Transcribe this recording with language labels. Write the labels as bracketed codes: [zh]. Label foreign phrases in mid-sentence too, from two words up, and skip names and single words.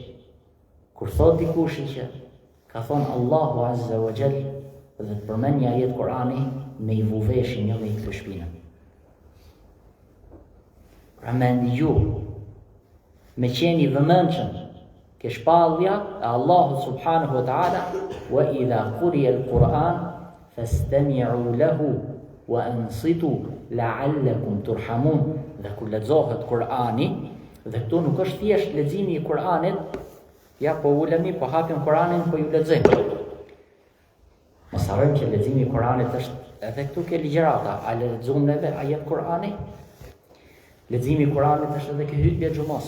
[sq] Kur thot dikush që ka thonë Allahu [ar] عز وجل [sq] dhe të përmend një ajet Kurani, me i vu veshin, jo me i këtë shpinën. Pra me ndigju, me qeni vëmendshëm, ke shpallja e Allahut [ar] سبحانه وتعالى, وإذا قرئ القرآن فاستمعوا له وأنصتوا لعلكم ترحمون. [sq] Dhe kur lexohet Kurani, dhe këtu nuk është thjesht leximi i Kuranit, ja po ulemi, po hapim Kuranin, po ju lexojmë. Mos harrojmë që leximi i Kuranit është edhe këtu ke ligjërata, a lexojmë neve ajet Kurani? Leximi i Kuranit është edhe ke hutbja xumos.